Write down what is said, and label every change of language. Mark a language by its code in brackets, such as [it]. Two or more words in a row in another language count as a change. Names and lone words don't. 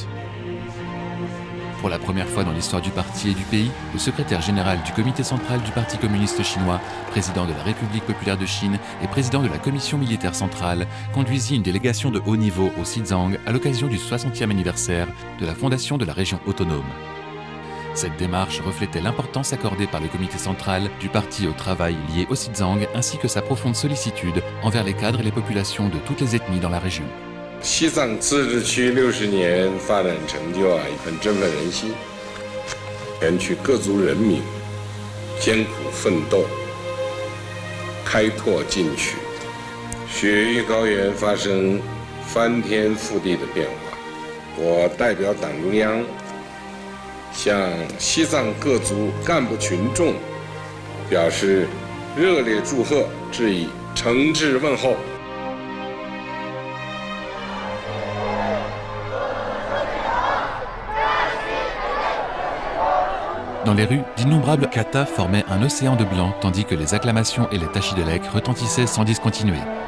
[fr] Pour la première fois dans l'histoire du parti et du pays, le secrétaire général du comité central du Parti communiste chinois, président de la République populaire de Chine et président de la commission militaire centrale, conduisit une délégation de haut niveau au Xizang à l'occasion du 60e anniversaire de la fondation de la région autonome. Cette démarche reflétait l'importance accordée par le comité central du parti au travail lié au Xizang ainsi que sa profonde sollicitude envers les cadres et les populations de toutes les ethnies dans la région. [zh] 西藏自治区60年发展成就很振奋人心，全区各族人民艰苦奋斗，开拓进取，雪域高原发生翻天覆地的变化。我代表党中央向西藏各族干部群众表示热烈祝贺，致以诚挚问候。 [fr] Dans les rues, d'innombrables katas formaient un océan de blanc tandis que les acclamations et les tachidélèques retentissaient sans discontinuer.